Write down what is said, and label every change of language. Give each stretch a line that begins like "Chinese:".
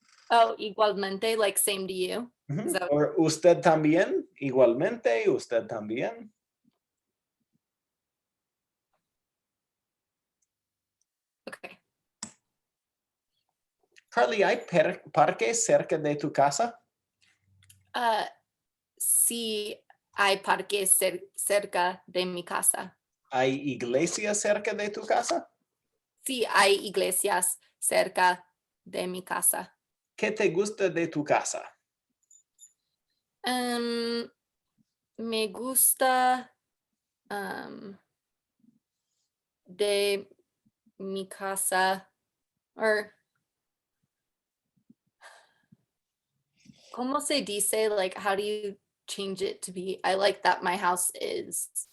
English: Oh, igualmente, like same to you.
Spanish: Or usted también, igualmente, usted también.
English: Okay.
Spanish: Carly, ¿hay parques cerca de tu casa? Sí, hay parques cerca de mi casa. ¿Hay iglesias cerca de tu casa? Sí, hay iglesias cerca de mi casa. ¿Qué te gusta de tu casa? Me gusta de mi casa, or ¿cómo se dice?
English: Like, how do you change it to be, I like that my house is?